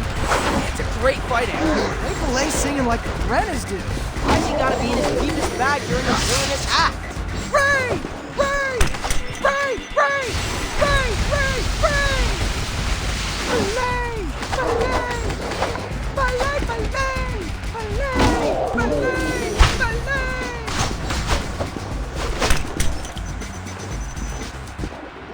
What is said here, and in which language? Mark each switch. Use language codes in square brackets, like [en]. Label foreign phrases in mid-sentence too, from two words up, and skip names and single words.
[en] It's a great fight act. Ray Filet's singing like the Brennas do. Why's he gotta be in his deepest bag during a villainous act? Ray! Ray! Ray! Ray! Ray! Ray! Ray! Filet! Filet! Filet! Filet! Filet! Filet!